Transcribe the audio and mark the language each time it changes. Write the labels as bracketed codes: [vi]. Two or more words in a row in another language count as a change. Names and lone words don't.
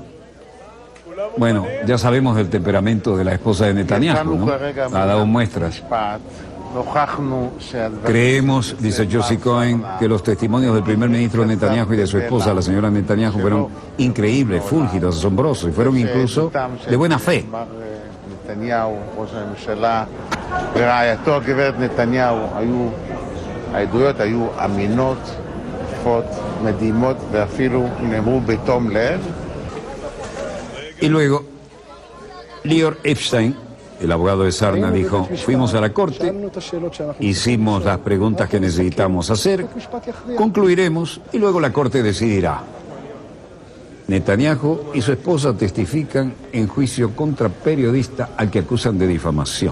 [es] Bueno, ya sabemos del temperamento de la esposa de Netanyahu, ¿no? Ha dado muestras. Creemos, dice Yossi Cohen, que los testimonios del primer ministro Netanyahu y de su esposa, la señora Netanyahu, fueron increíbles, fúlgidos, asombrosos y fueron incluso de buena fe. [he] העדויות היו אמינות, תקפות, מדהימות, ואפילו נאמרו בתום לב. [es] Y luego, Lior Epstein, el abogado de Sarna, dijo, fuimos a la corte, hicimos las preguntas que necesitamos hacer, concluiremos y luego la corte decidirá. Netanyahu y su esposa testifican en juicio contra periodista al que acusan de difamación.